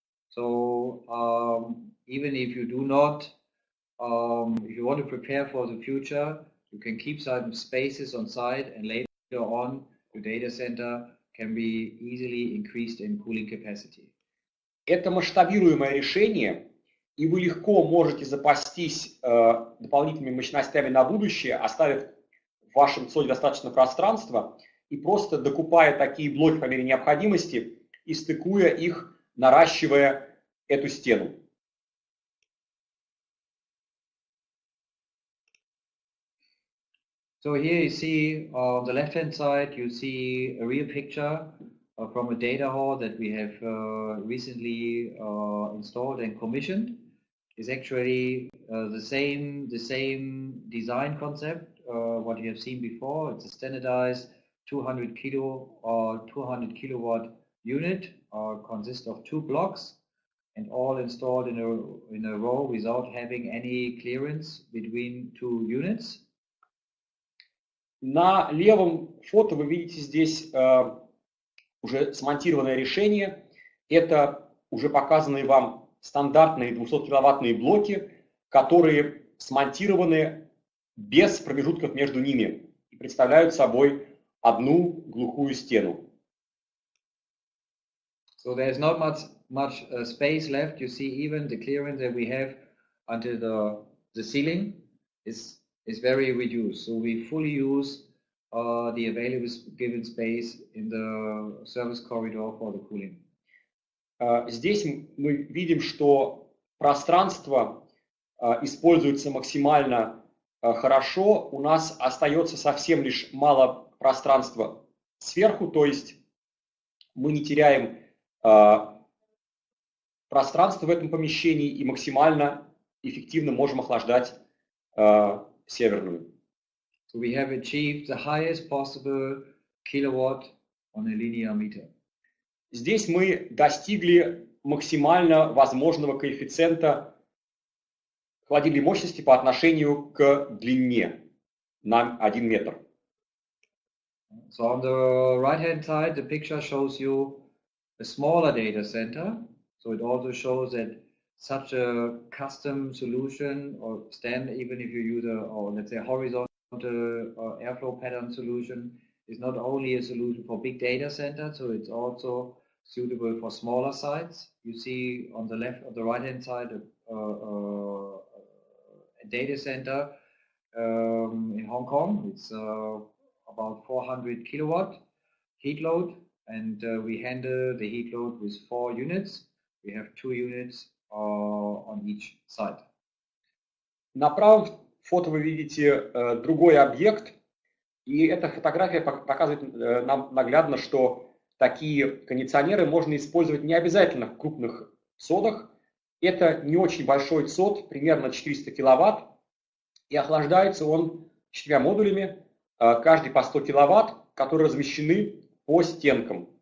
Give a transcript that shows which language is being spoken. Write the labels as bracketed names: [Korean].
[English] So even if you do not, if you want to prepare for the future, you can keep some spaces on site, and later on your data center can be easily increased in cooling capacity. [Russian] Это масштабируемое решение, и вы легко можете запастись дополнительными мощностями на будущее, оставив в вашем ЦОДе достаточно пространства и просто докупая такие блоки по мере необходимости и стыкуя их, наращивая эту стену. [English] So here you see on the left hand side, you see a real picture from a data hall that we have recently installed and commissioned. Is actually the same design concept what you have seen before. It's a standardized 200 kilowatt unit, consists of 2 blocks and all installed in a row without having any clearance between 2 units. [Russian] На левом фото вы видите здесь уже смонтированное решение. Это уже показанные вам стандартные 200-киловаттные блоки, которые смонтированы без промежутков между ними и представляют собой одну глухую стену. [English] So there's not much space left. You see, even the clearance that we have until the ceiling is very reduced. So we fully use the available given space in the service corridor for the cooling. [Russian] Здесь мы видим, что пространство используется максимально хорошо. У нас остается совсем лишь мало пространства сверху, то есть мы не теряем пространство в этом помещении и максимально эффективно можем охлаждать северную. [English] So we have achieved the highest possible kilowatt on a linear meter. [Russian] Здесь мы достигли максимально возможного коэффициента холодильной мощности по отношению к длине на 1 метр. [English] So on the right hand side, the picture shows you a smaller data center. So it also shows that such a custom solution or even if you use let's say horizontal airflow pattern solution is not only a solution for big data centers, so it's also suitable for smaller sites. You see on the right hand side a data center in Hong Kong. It's about 400 kilowatt heat load, and we handle the heat load with 4 units. We have 2 units on each side. [Russian] На правом фото вы видите другой объект, и эта фотография показывает нам наглядно, что такие кондиционеры можно использовать не обязательно в крупных ЦОДах. Это не очень большой ЦОД, примерно 400 киловатт, и охлаждается он 4 модулями, каждый по 100 киловатт, которые размещены по стенкам.